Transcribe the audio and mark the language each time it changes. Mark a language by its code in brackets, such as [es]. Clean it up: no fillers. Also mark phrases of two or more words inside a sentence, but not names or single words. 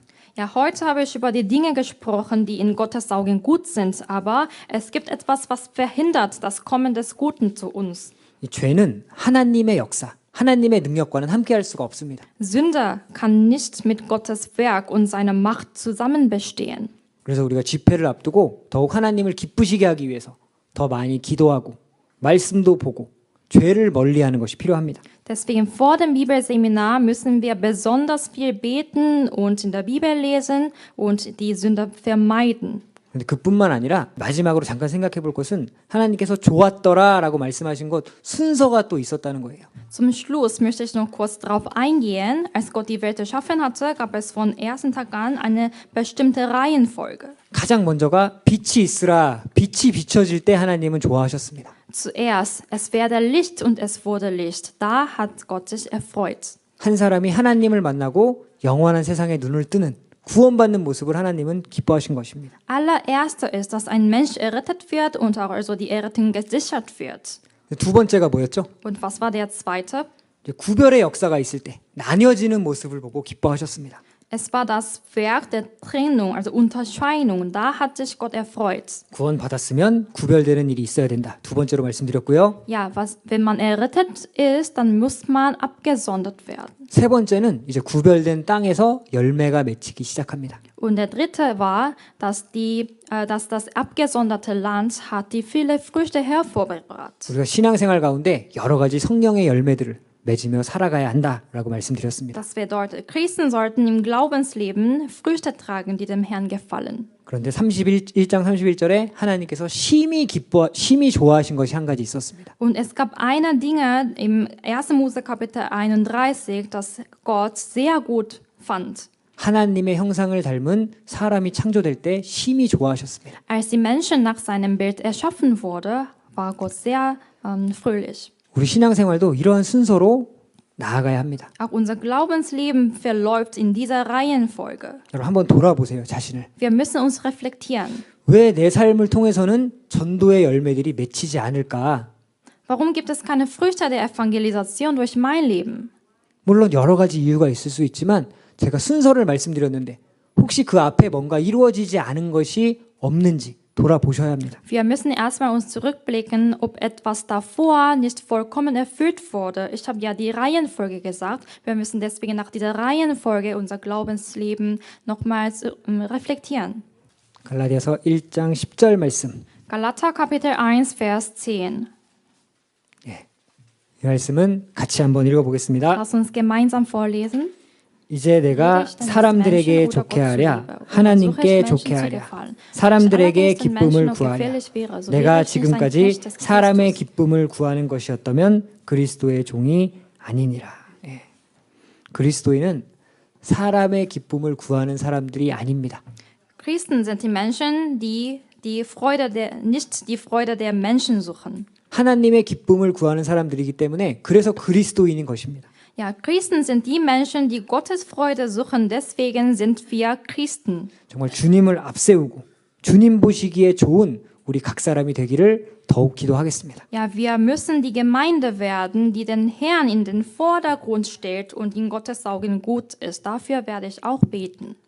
[de] Ja, heute habe ich über die Dinge gesprochen, die in Gottes Augen gut sind, aber es gibt etwas, was verhindert das Kommen des Guten zu uns. [ko] 이 죄는 하나님의 역사, 하나님의 능력과는 함께할 수가 없습니다. [de] Sünde kann nicht mit Gottes Werk und seiner Macht zusammen bestehen. [ko] 그래서 우리가 집회를 앞두고 더욱 하나님을 기쁘시게 하기 위해서 더 많이 기도하고 말씀도 보고 죄를 멀리하는 것이 필요합니다. [de] Deswegen vor dem Bibelseminar müssen wir besonders viel beten und in der Bibel lesen und die Sünde vermeiden. [ko] 근데 그뿐만 아니라 마지막으로 잠깐 생각해 볼 것은 하나님께서 좋았더라라고 말씀하신 것 순서가 또 있었다는 거예요. [de] Zum Schluss möchte ich noch kurz darauf eingehen. Als Gott die Welt erschaffen hatte, gab es von ersten Tag an eine bestimmte Reihenfolge. [ko] 가장 먼저가 빛이 있으라. 빛이 비춰질 때 하나님은 좋아하셨습니다. [de] Zuerst, es werde Licht und es wurde Licht. Da hat Gott sich erfreut. [ko] 한 사람이 하나님을 만나고 영원한 세상에 눈을 뜨는 구원받는 모습을 하나님은 기뻐하신 것입니다. [de] Allererste ist, dass ein Mensch errettet wird und auch also die Errettung gesichert wird. [ko] 두 번째가 뭐였죠? [de] Und was war der zweite? [ko] 이제 구별의 역사가 있을 때 나뉘어지는 모습을 보고 기뻐하셨습니다. [de] Es war das Werk der Trennung, also Unterscheidung. Da hat sich Gott erfreut. [ko] 구원받았으면 구별되는 일이 있어야 된다. 두 번째로 말씀드렸고요. [de] Ja, wenn man errettet ist, dann muss man abgesondert werden. [ko] 세 번째는 이제 구별된 땅에서 열매가 맺히기 시작합니다. [de] Und der dritte war, dass das abgesonderte Land hat die viele Früchte hervorgebracht. [ko] 우리가 신앙생활 가운데 여러 가지 성령의 열매들을 맺으며 살아가야 한다라고 말씀드렸습니다. [de] Das bedeutet, Christen sollten im Glaubensleben Früchte tragen, die dem Herrn gefallen. [ko] 그런데 1장 31절에 하나님께서 심히 좋아하신 것이 한 가지 있었습니다. [de] Und es gab eine Dinge im 1. Mose Kapitel 31, das Gott sehr gut fand. [ko] 하나님의 형상을 닮은 사람이 창조될 때 심히 좋아하셨습니다. [de] Als die Menschen nach seinem Bild erschaffen wurde, war Gott sehr fröhlich. [ko] 우리 신앙생활도 이러한 순서로 나아가야 합니다. [de] Auch unser Glaubensleben verläuft in dieser Reihenfolge. [ko] 여러분 한번 돌아보세요, 자신을. [de] Wir müssen uns reflektieren. [ko] 왜 내 삶을 통해서는 전도의 열매들이 맺히지 않을까? [de] Warum gibt es keine Früchte der Evangelisation durch mein Leben? [ko] 물론 여러 가지 이유가 있을 수 있지만 제가 순서를 말씀드렸는데 혹시 그 앞에 뭔가 이루어지지 않은 것이 없는지 돌아보셔야 합니다. [de] Wir müssen erstmal uns zurückblicken, ob etwas davor nicht vollkommen erfüllt wurde. Ich habe ja die Reihenfolge gesagt. Wir müssen deswegen nach dieser Reihenfolge unser Glaubensleben nochmals reflektieren. [ko] 갈라디아서 1장 10절 말씀. [de] Galater Kapitel 1, Vers 10. [ko] 이 말씀은 같이 한번 읽어보겠습니다. [de] Lass uns gemeinsam vorlesen. [ko] 이제 내가 사람들에게 좋게 하랴 하나님께 좋게 하랴 사람들에게 기쁨을 구하랴 내가 지금까지 사람의 기쁨을 구하는 것이었다면 그리스도의 종이 아니니라. 예. 그리스도인은 사람의 기쁨을 구하는 사람들이 아닙니다. [de] Christen sind die Menschen, die nicht die Freude der Menschen suchen. [ko] 하나님의 기쁨을 구하는 사람들이기 때문에 그래서 그리스도인인 것입니다. [de] Ja, Christen sind die Menschen, die Gottes Freude suchen. Deswegen sind wir Christen. [ko] 정말 주님을 앞세우고 주님 보시기에 좋은 우리 각 사람이 되기를 더욱 기도하겠습니다. [de] Ja, wir müssen die Gemeinde werden, die den Herrn in den Vordergrund stellt und in Gottes Augen gut ist. Dafür werde ich auch beten.